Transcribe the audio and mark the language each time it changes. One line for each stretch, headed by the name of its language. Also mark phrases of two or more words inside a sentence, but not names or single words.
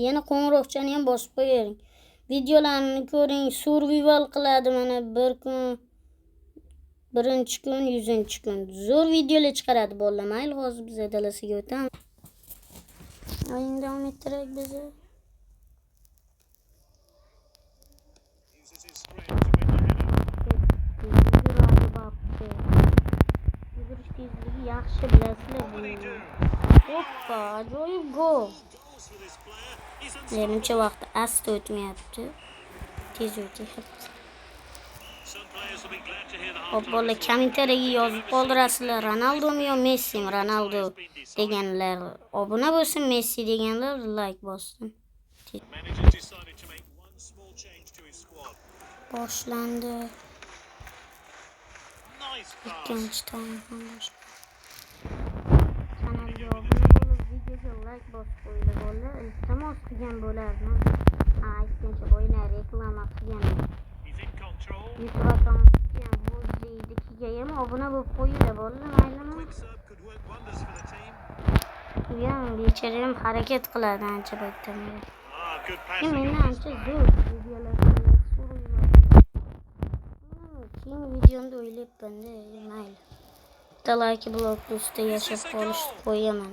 Uzbek: Yana qo'ng'iroqchani ham bosib qo'ying. Videolarini ko'ring, survival qiladi mana bir kun, birinchi kun, 100-kun. Zo'r videolar chiqaradi bolalar. Mayli, hozir biz dalasiga o'tamiz. O'yin davom ettirak bizni.
English: Uses his strength to win the header.
Uzbek: Yugurish tezligi yaxshi bilasizlar.
English: What did he do?
Uzbek: Hoppa, ajoyib gol.
English: Goals for this player. He's
Uzbek: Menimcha vaqt asta o'tmayapti. Tez o'tyapti.
English: Some players will be glad to hear the
Uzbek: Hop,
English: half-time
Uzbek: bolalar, kommentariyga yozib qoldirasizlar. Ronaldomi yo Messimi? Ronaldo deganlar obuna bo'lsin, Messi deganlar like bossin.
English: The manager decided to make one small change to his squad.
Uzbek: Boshlandi.
English: Nice pass.
Uzbek: Ikkinchi taym ham boshqa. Kanalga obuna bo'lib, videoga like bosib qo'yinglar bolalar. Iltimos qilgan bo'lardim. Ikkinchi o'yinlar reklama qilgan.
English: He in control.
Uzbek: YouTube akkauntga ham Vozi'nikiga ham obuna bo'lib qo'yinglar bo'ldi, maylimi?
English: Quick serve could work wonders for the team.
Uzbek: U ham bechara ham harakat qiladi ancha paytdan beri.
English: Good
Uzbek: Kim
English: passing.
Uzbek: meni ancha zo'r videolarga keyin videomda o'ylayapman-da, mayli. Bitta like blok ustida yashab qolishni qo'yaman.